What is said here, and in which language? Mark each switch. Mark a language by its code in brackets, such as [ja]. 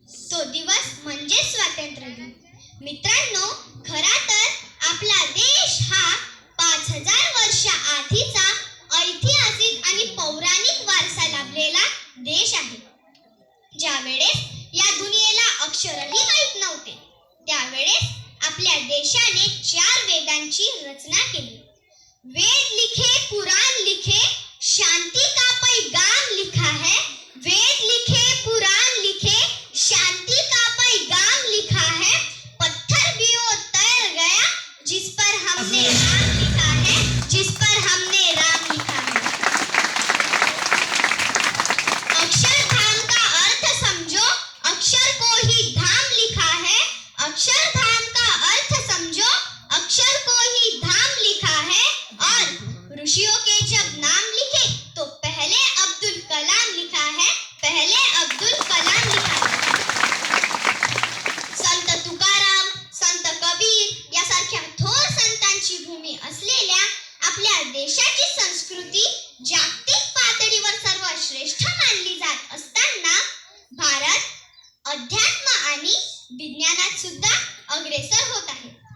[mr] तो दिवस म्हणजे स्वातंत्र्य दिन। मित्रांनो, खरा तर आपला देश हा 5000 वर्ष आधीचा ऐतिहासिक आणि पौराणिक वारसा लाभलेला देश आहे। ज्या वेळेस या दुनियेला अक्षरही माहित नव्हते त्यावेळेस आपल्या देशाने 4 वेदांची रचना केली। [hi] वेद लिखे पुराण लिखे, शांति का पैगाम लिखा है। वेद लिखे पुराण लिखे, शांति का पैगाम लिखा है। पत्थर भी वो तैर गया जिस पर हमने नाम लिखा है, जिस पर हमने राम लिखा है। अक्षरधाम का अर्थ समझो, अक्षर को ही धाम लिखा है। अक्षरधाम का अर्थ समझो, अक्षर को ही धाम लिखा है। और ऋषियों के जब नाम लिखे तो पहले अब्दुल कलाम लिखा है, पहले अब्दुल कलाम लिखा है। [mr] संत तुकाराम, संत कबीर यासारख्या थोर संतांची भूमी असलेल्या आपल्या देशाची संस्कृती जागतिक पातळीवर सर्वश्रेष्ठ मानली जात असताना भारत अध्यात्म आणि विज्ञानात सुद्धा अग्रेसर होत आहे।